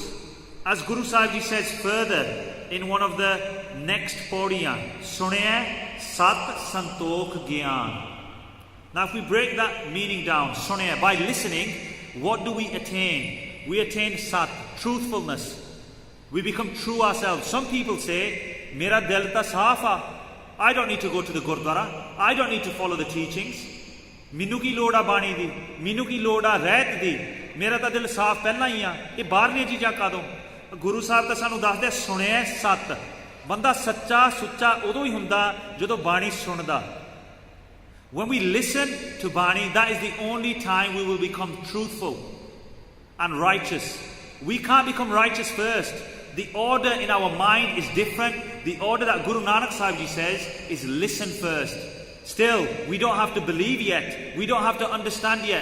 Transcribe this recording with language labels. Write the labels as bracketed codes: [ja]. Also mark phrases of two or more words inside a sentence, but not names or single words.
[en] As Guru Sahib Ji says further in one of the next Pauree, [pa] ਸੁਣਿਐ ਸਤੁ ਸੰਤੋਖੁ ਗਿਆਨੁ. [en] Now if we break that meaning down, Sunaya, by listening, what do we attain? We attain Sat, truthfulness. We become true ourselves. Some people say, [pa] ਮੇਰਾ ਦਿਲ ਤਾਂ ਸਾਫ਼ ਆ. [en] I don't need to go to the Gurdwara. I don't need to follow the teachings. [pa] ਮੈਨੂੰ ਕੀ ਲੋਡ ਆ ਬਾਣੀ ਦੀ. ਮੈਨੂੰ ਕੀ ਲੋਡ ਆ ਰਹਿਤ ਦੀ. ਮੇਰਾ ਤਾਂ ਦਿਲ ਸਾਫ਼ ਪਹਿਲਾਂ ਹੀ ਆ. ਇਹ ਬਾਹਰਲੀਆਂ ਚੀਜ਼ਾਂ ਕਾਦੋਂ? ਗੁਰੂ ਸਾਹਿਬ ਤਾਂ ਸਾਨੂੰ ਦੱਸਦੇ ਸੁਣਿਆ ਸੱਤ. ਬੰਦਾ ਸੱਚਾ ਸੁੱਚਾ ਉਦੋਂ ਹੀ ਹੁੰਦਾ ਜਦੋਂ ਬਾਣੀ ਸੁਣਦਾ. [en] When we listen to Bani, that is the only time we will become truthful and righteous. We can't become righteous first. The order in our mind is different. The order that Guru Nanak Sahib Ji says is listen first. Still, we don't have to believe yet. We don't have to understand yet.